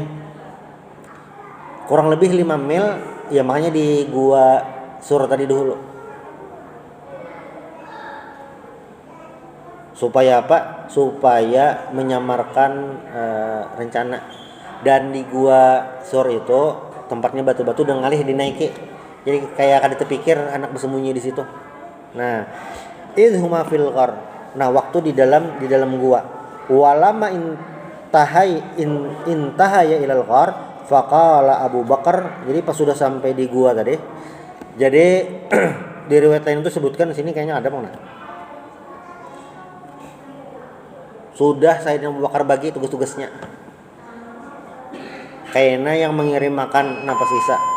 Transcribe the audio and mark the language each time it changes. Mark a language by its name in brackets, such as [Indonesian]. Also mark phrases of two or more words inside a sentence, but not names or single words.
[Indonesian] Kurang lebih 5 mil, ya makanya di gua Sur tadi dulu. Supaya apa? Supaya menyamarkan rencana. [Banjar] Dan di gua Sur itu tempatnya batu-batu dan ngalih dinaiki. Jadi kayak kada terpikir anak bersembunyi di situ. [Indonesian] Nah, [Arabic] إذ هما في الغار. [Indonesian] Nah, waktu di dalam gua. [Arabic] ولما انتهيا إلى الغار فقال أبو بكر. [Indonesian] Jadi pas sudah sampai di gua tadi. Jadi di riwayat lain itu sebutkan di sini kayaknya ada mana? Sudah Sayyidina Abu Bakar bagi tugas-tugasnya. [Banjar] Kayaknya yang mengirim makan napa sisa.